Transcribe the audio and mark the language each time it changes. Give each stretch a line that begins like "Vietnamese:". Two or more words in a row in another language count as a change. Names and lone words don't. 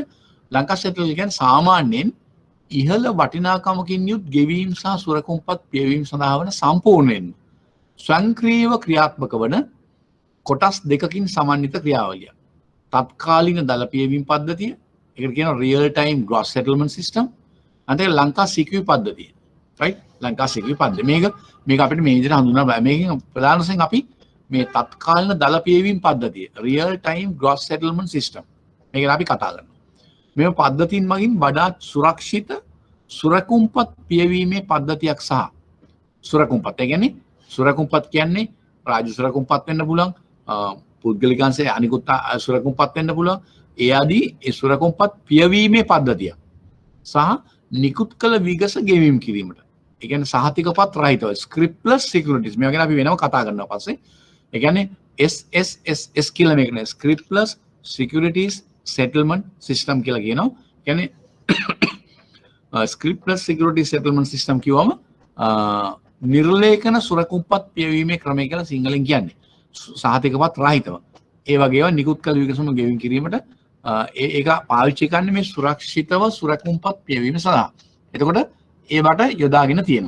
Sinhala: ලංකා සෙටල් කියන්නේ සාමාන්‍යයෙන් ඉහළ වටිනාකමකින් යුත් ගෙවීම් සහ සුරකුම්පත් පියවීම සඳහා වන සම්පූර්ණයෙන් ස්වයංක්‍රීයව ක්‍රියාත්මක වන කොටස් දෙකකින් සමන්විත ක්‍රියාවලිය. තත්කාලීන දල පියවීම පද්ධතිය, ඒකට කියනවා
English: real time gross settlement system.
Sinhala: අන්තිමට ලංකා සිකියු පද්ධතිය. right? ලංකා සිකියු පද්ධතිය. මේක අපිට මේ විදිහට හඳුන්වන්න බෑ. මේකෙන් ප්‍රධාන වශයෙන් අපි මේ තත්කාලීන දල පියවීම පද්ධතිය,
English: real time gross settlement system.
Sinhala: මේක අපි කතා කරනවා. මේ පද්ධතියින් මගින් වඩාත් සුරක්ෂිත සුරකුම්පත් පියවීමේ පද්ධතියක් සහ සුරකුම්පත්. ඒ කියන්නේ සුරකුම්පත් කියන්නේ රාජ්‍ය සුරකුම්පත් වෙන්න පුළුවන්. පුද්ගලික අංශයේ අනිකුත් සුරකුම්පත් වෙන්න පුළුවන්. ඒ ආදී ඒ සුරකුම්පත් පියවීමේ පද්ධතිය සහ නිකුත් කළ විගස ගෙවීම කිරීමට. ඒ කියන්නේ සහතිකපත් රහිතව
English: scriptless securities.
Sinhala: මේවා ගැන අපි වෙනම කතා කරනවා පස්සේ. ඒ කියන්නේ SSSS කියලා මේක නේ
English: scriptless securities settlement system
Sinhala: කියලා කියනවා. කියන්නේ
English: scriptless securities settlement system
Sinhala: කියවම නිර්ලේඛන සුරකුම්පත් පියවීමේ ක්‍රමය කියලා සිංහලෙන් කියන්නේ. සහතිකපත් රහිතව. ඒ වගේම නිකුත් කළ විගසම ගෙවීම කිරීමට ඒක පාවිච්චි කරන්නේ මේ සුරක්ෂිතව සුරකුම්පත් පියවීම සඳහා. එතකොට ඒවට යොදාගෙන තියෙනවා.